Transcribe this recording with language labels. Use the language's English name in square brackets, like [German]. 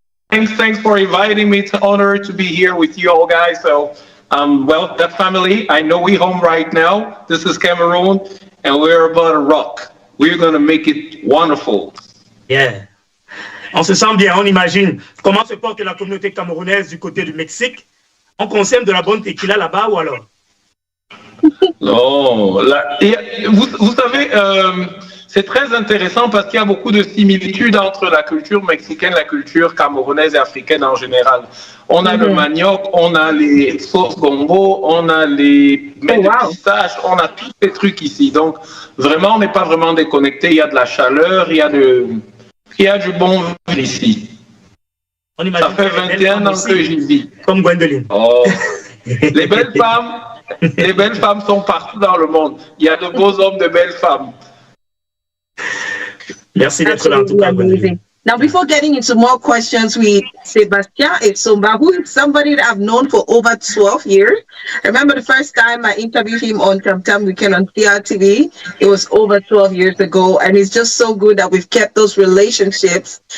[English] Thanks for inviting me. It's an honor to be here with you all guys. So, well, that family, I know we're home right now. This is Cameroon. And we're about to rock. We're going to make it wonderful. [French] Yeah. On se sent bien, on imagine. Comment se porte la communauté camerounaise du côté du Mexique? On consomme de la bonne tequila là-bas ou alors? Non, vous savez, c'est très intéressant parce qu'il y a beaucoup de similitudes entre la culture mexicaine, la culture camerounaise et africaine en général. On a le manioc, on a les sauces gombo, on a les mets de pistache, on a tous ces trucs ici. Donc, vraiment, on n'est pas vraiment déconnecté. Il y a de la chaleur, il y a du bon vivre ici. Ça fait 21 ans que j'y vis. Comme Gwendoline. Oh, les belles femmes sont partout dans le monde. Il y a de beaux hommes, de belles femmes. Merci d'être là en tout cas, Gwendoline. [English] Now, before getting into more questions with Sébastien Essomba, who is somebody that I've known for over 12 years. I remember the first time I interviewed him on Tam Weekend on CRTV. It was over 12 years ago, and it's just so good that we've kept those relationships.